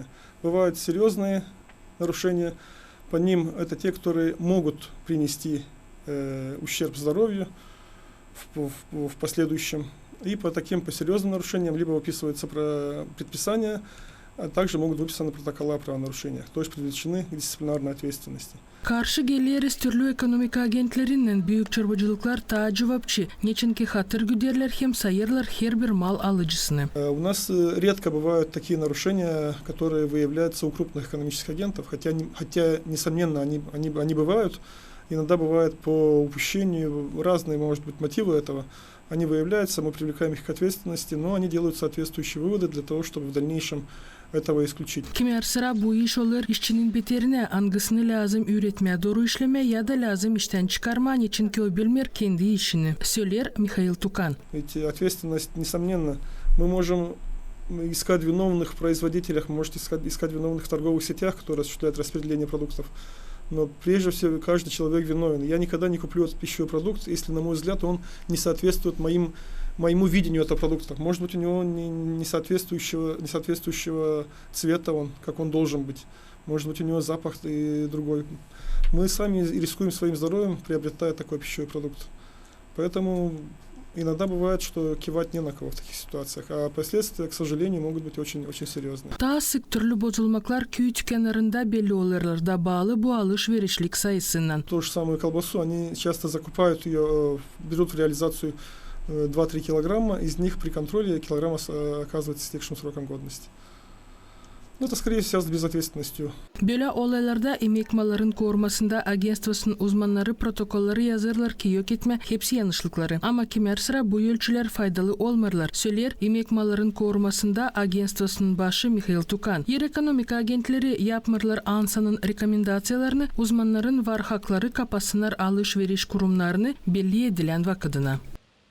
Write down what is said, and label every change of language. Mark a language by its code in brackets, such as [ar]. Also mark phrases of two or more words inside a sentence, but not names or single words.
[ru] Бывают серьезные нарушения, по ним это те, которые могут принести ущерб здоровью в последующем. И по серьезным нарушениям либо выписываются предписания, а также могут выписаны протокола о правонарушениях, то есть привлечены к дисциплинарной ответственности. [gag] Karşı geliriz türlü ekonomik agentlerinden büyük çorbacılıklar ta cevapçı. Неченки хатыр güderler hem sayırlar her bir mal alıcısını. [ru] У нас редко бывают такие нарушения, которые выявляются у крупных экономических агентов, хотя несомненно, они бывают. Иногда бывает по упущению, разные, может быть, мотивы этого. Они выявляются, мы привлекаем их к ответственности, но они делают соответствующие выводы для того, чтобы в дальнейшем этого исключить. [gag] Kimer sıra bu iş olur işçinin beterine angısını lazım üretmeye doğru işleme ya da lazım işten çıkarma için ki o bilmer kendi işini. Söyler Михаил Тукан. [ru] Ведь ответственность, несомненно, мы можем искать виновных в производителях, можете искать виновных в торговых сетях, которые осуществляют распределение продуктов. Но прежде всего каждый человек виновен. Я никогда не куплю этот пищевой продукт, если, на мой взгляд, он не соответствует моему видению этого продукта. Может быть, у него не соответствующего цвета, как он должен быть. Может быть, у него запах и другой. Мы сами рискуем своим здоровьем, приобретая такой пищевой продукт. Поэтому иногда бывает, что кивать не на кого в таких ситуациях, а последствия, к сожалению, могут быть очень серьезные. [gag] Daha sık türlü bozulmaklar köy tükenlerinde belli olurlar bağlı bu alışverişlik sayısından. [ru] Ту же самую колбасу, они часто закупают ее, берут в реализацию 2-3 килограмма, из них при контроле килограмма оказывается истекшим сроком годности. Это, скорее всего, связано с безответственностью. [gag] Böyle olaylarda emek malların korumasında агентствосының uzmanları protokolları yazırlar ki yok etme hepsi yanlışlıkları. Ama kimer sıra bu ölçüler faydalı olmarlar. Söyler emek malların korumasında агентствосының başı Михаил Тукан. Yer ekonomik agentleri yapmırlar ANSA'nın rekomendasyyalarını uzmanların var hakları kapasınlar alışveriş kurumlarını belli edilen vakıdına.